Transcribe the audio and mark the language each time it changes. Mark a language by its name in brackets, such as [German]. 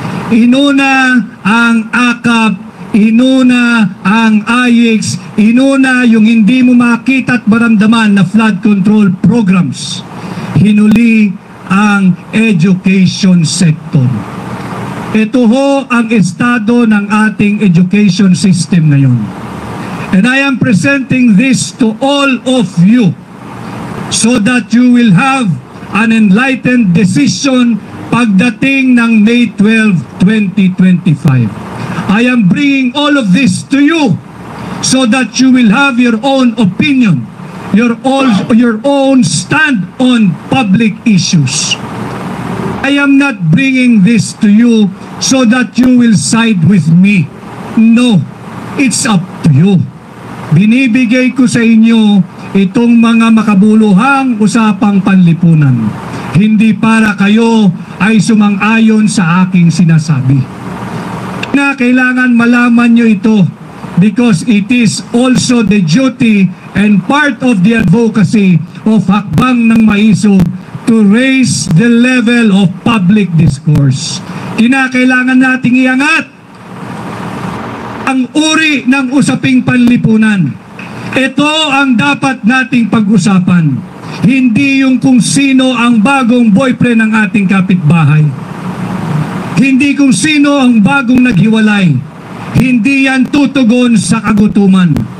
[Filipino] Inuna ang AKAP, inuna ang AIX, inuna yung hindi mo makita at maramdaman na flood control programs. Hinuli ang education sector. Ito ho ang estado ng ating education system ngayon. [English] And I am presenting this to all of you so that you will have an enlightened decision [Filipino] pagdating ng [English] May 12, 2025. I am bringing all of this to you so that you will have your own opinion, your own stand on public issues. I am not bringing this to you so that you will side with me. No, it's up to you. [Filipino] Binibigay ko sa inyo itong mga makabuluhang usapang panlipunan. Hindi para kayo ay sumang-ayon sa aking sinasabi. Na kailangan malaman nyo ito [English] because it is also the duty and part of the advocacy of Hakbang ng Maisog to raise the level of public discourse. [Filipino] Kinakailangan nating iangat ang uri ng usaping panlipunan. Ito ang dapat nating pag-usapan. Hindi yung kung sino ang bagong boyfriend ng ating kapitbahay. Hindi kung sino ang bagong naghiwalay. Hindi yan tutugon sa kagutuman.